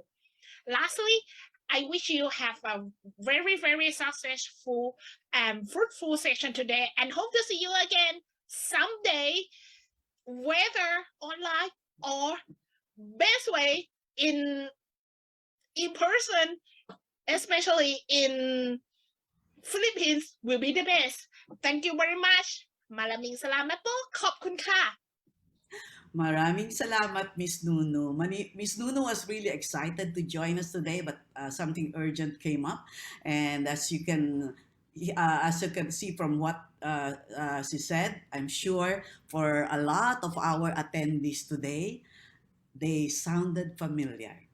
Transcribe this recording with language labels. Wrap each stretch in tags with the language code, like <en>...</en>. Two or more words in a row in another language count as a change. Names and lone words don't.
<en>Lastly, I wish you have a very, very successful and fruitful session today, and hope to see you again someday, whether online or best way in person, especially in Philippines, will be the best. Thank you very much.</en> <tl>Maraming salamat po.</tl> <th>ขอบคุณค่ะ</th> <tl>Maraming salamat,</tl> <en>Miss Nunu. Miss Nunu was really excited to join us today, but something urgent came up, and as you can see from what she said, I'm sure for a lot of our attendees today, they sounded familiar.</en>